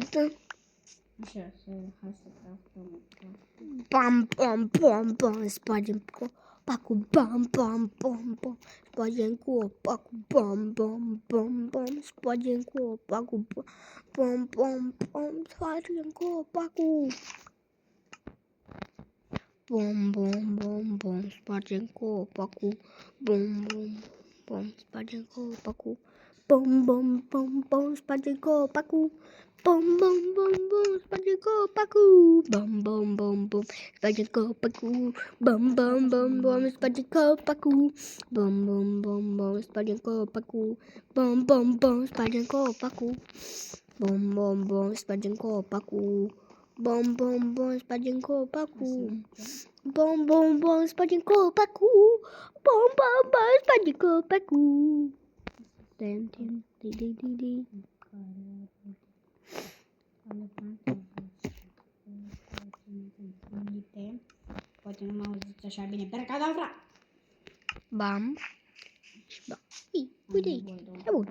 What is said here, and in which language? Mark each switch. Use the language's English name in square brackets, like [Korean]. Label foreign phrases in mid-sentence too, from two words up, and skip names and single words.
[Romanian] Așa, hai să craftăm. Bam, spargem copacul, bam, spargem copacul, bam, spargem copacul, bam, spargem copacul. Bom, spargem copacul, bom, spargem copacul, bom, spargem copacul, bom, spargem copacul, bom, spargem copacul, bom, spargem copacul, bom, spargem copacul, bom, spargem copacul, bom, spargem copacul. Bom, spargem copacul. Bom, spargem copacul. Bom, spargem copacul. Tem. Poate nu mă auziți așa bine. Percadavra! Bam. Uite aici. E bun.